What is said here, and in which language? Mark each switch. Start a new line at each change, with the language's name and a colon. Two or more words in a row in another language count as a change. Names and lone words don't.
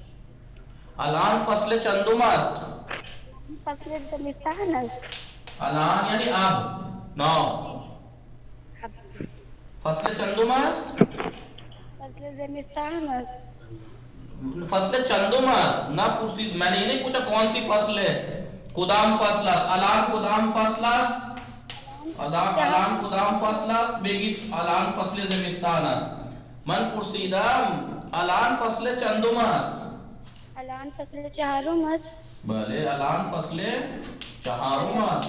Persian: الان فصل چندم است؟ فصل زمستان است. الان یعنی اب. نه فصل چندم است؟ فصل زمستان است. فصل چندم است.
Urdu: نہ پوچھید، میں نے یہ نہیں پوچھا کون سی فصل ہے،
Persian: کدام فصل است. الان کدام فصل است؟ الان کدام فصل است؟ بگید الان فصل زمستان است. من پرسیدم الان فصل چندم است؟ الان فصل چهارم است. بله. الان فصل چهارم است.